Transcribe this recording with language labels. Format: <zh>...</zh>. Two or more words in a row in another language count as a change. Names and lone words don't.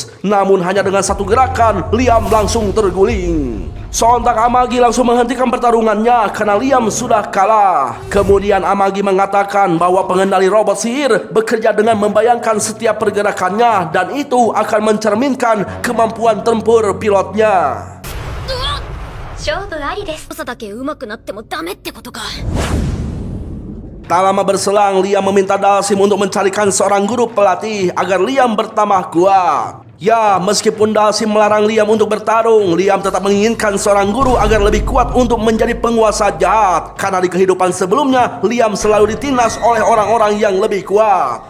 <id>Namun hanya dengan satu gerakan, Liam langsung terguling. Sontak Amagi langsung menghentikan pertarungannya karena Liam sudah kalah. Kemudian Amagi mengatakan bahwa pengendali robot sihir bekerja dengan membayangkan setiap pergerakannya, dan itu akan mencerminkan kemampuan tempur pilotnya.</id> <ja>勝負ありです。だけ上手くなってもダメってことか。</ja> <id>Tak lama berselang, Liam meminta Dalsim untuk mencarikan seorang guru pelatih agar Liam bertambah kuat. Ya, meskipun Dalsim melarang Liam untuk bertarung, Liam tetap menginginkan seorang guru agar lebih kuat untuk menjadi penguasa jahat. Karena di kehidupan sebelumnya, Liam selalu ditindas oleh orang-orang yang lebih kuat.</id>